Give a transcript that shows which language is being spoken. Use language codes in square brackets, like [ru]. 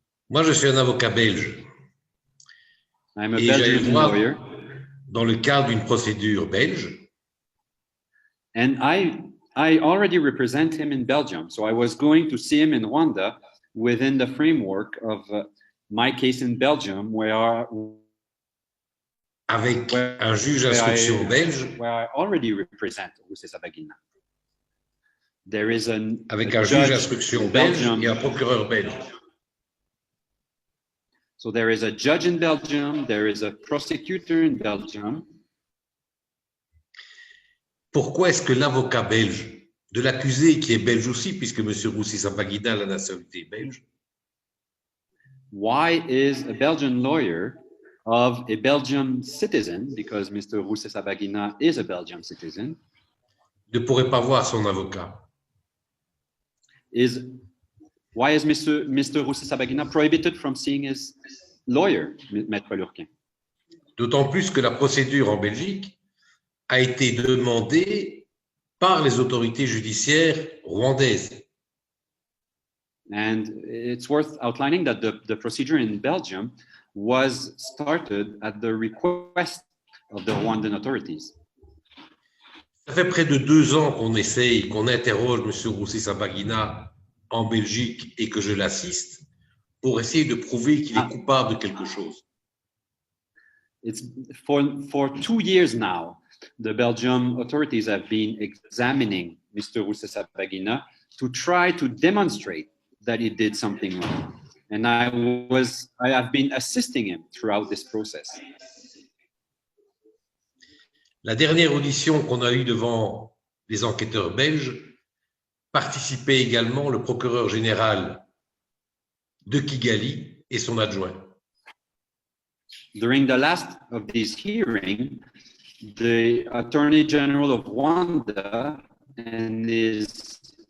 [fr] Moi, je suis un avocat belge. [en] I'm a [fr] Et j'allais [en] Belgian [fr] voir [en] lawyer, [fr] dans le cadre d'une procédure belge. [en] and I already represent him in Belgium. So I was going to see him in Rwanda within the framework of my case in Belgium, [fr] Avec un juge d'instruction belge. [en] Where I already represent Rusesabagina. There is [fr] Avec un juge d'instruction belge et un procureur belge. [en] So there is a judge in Belgium, there is a prosecutor in Belgium. [fr] Pourquoi est-ce que l'avocat belge de l'accusé, qui est belge aussi, puisque M. Rusesabagina a la nationalité belge, [en] why is a Belgian lawyer of a Belgian citizen, because Mr. Rusesabagina is a Belgian citizen, [fr] ne pourrait pas voir son avocat? [en] Why is Mr. Rusesabagina prohibited from seeing his lawyer, Maître Lurquin? [fr] D'autant plus que la procédure en Belgique a été demandée par les autorités judiciaires rwandaises. [en] And it's worth outlining that the procedure in Belgium was started at the request of the Rwandan authorities. [fr] Ça fait près de 2 ans qu'on essaye, qu'on interroge M. Rusesabagina en Belgique et que je l'assiste pour essayer de prouver qu'il est coupable de quelque chose. [en] It's for 2 years now, the Belgian authorities have been examining Mr. Rusesabagina to try to demonstrate that he did something wrong. And I have been assisting him throughout this process. [fr] La dernière audition qu'on a eue devant les enquêteurs belges participait également le procureur général de Kigali et son adjoint. [en] During the last of these hearings, the Attorney General of Rwanda and his